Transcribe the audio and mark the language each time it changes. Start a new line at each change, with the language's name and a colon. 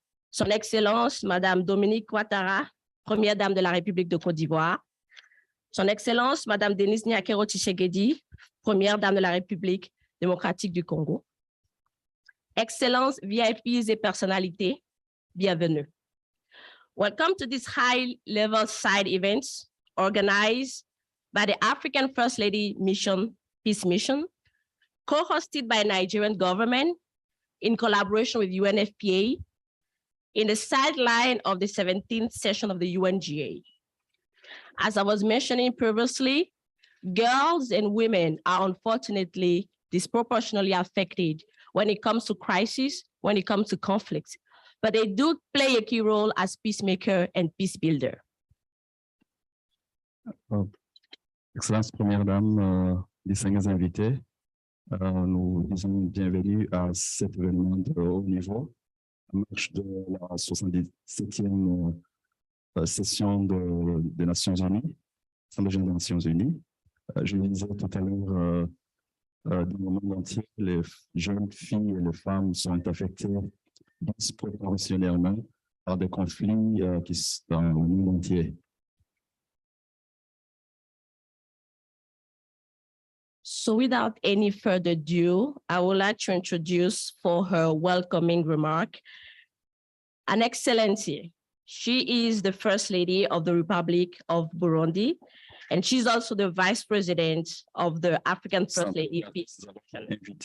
French: Son Excellence, Madame Dominique Ouattara, Première Dame de la République de Côte d'Ivoire. Son Excellence, Madame Denise Nyakero Tshisekedi, Première Dame de la République démocratique du Congo. Excellences, VIPs et personnalités, bienvenue.
English: Welcome to this high-level side events organized by the African First Lady Mission, Peace Mission, co-hosted by Nigerian government in collaboration with UNFPA in the sideline of the 17th session of the UNGA. As I was mentioning previously, girls and women are unfortunately disproportionately affected when it comes to crisis, when it comes to conflicts, but they do play a key role as peacemaker and peace builder.
French: Excellence Première Dame, distingués invités, nous disons bienvenue à cet événement de haut niveau, à marche de la 77e session des Nations Unies, Assemblée générale des Nations Unies. Je le disais tout à l'heure, dans le monde entier, les jeunes filles et les femmes sont affectées disproportionnellement par des conflits qui sont dans le monde entier.
English: So without any further ado, I would like to introduce for her welcoming remark, An Excellency. She is the First Lady of the Republic of Burundi, and she's also the Vice President of the African First Lady Peace Mission.